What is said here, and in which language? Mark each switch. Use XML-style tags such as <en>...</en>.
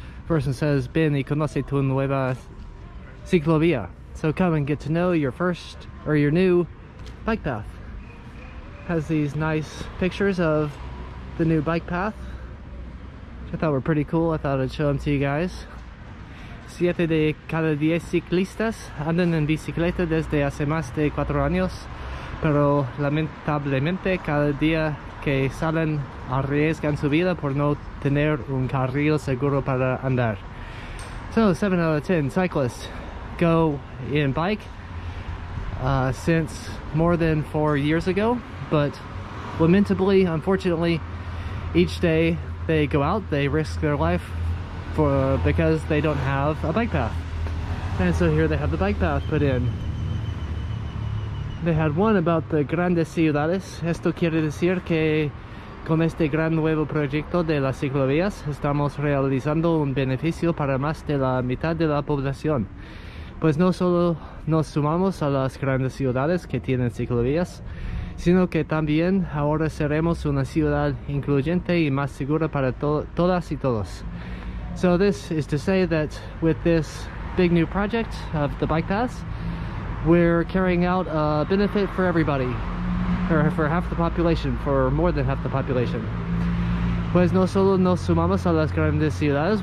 <en>First one says,</en> <es>"Ven y conoce tu nueva ciclovía."</es> <en>So come and get to know your new bike path. Has these nice pictures of the new bike path, which I thought were pretty cool. I thought I'd show them to you guys.</en> <es>7 de cada 10 ciclistas andan en bicicleta desde hace más de 4 años, pero lamentablemente cada día que salen arriesgan su vida por no tener un carril seguro para andar.</es> <en>So 7 out of 10 cyclists go in bike since more than 4 years ago, but lamentably, unfortunately, each day they go out, they risk their life because they don't have a bike path. And so here they have the bike path put in. They had one about the</en> <es>grandes ciudades. Esto quiere decir que con este gran nuevo proyecto de las ciclovías estamos realizando un beneficio para más de la mitad de la población. Pues no solo nos sumamos a las grandes ciudades que tienen ciclovías, sino que también ahora seremos una ciudad incluyente y más segura para todas y todos.</es> <en>So this is to say that with this big new project of the bike paths, we're carrying out a benefit for everybody, or for half the population, for more than half the population.</en> <es>Pues no solo nos sumamos a las grandes ciudades.</es>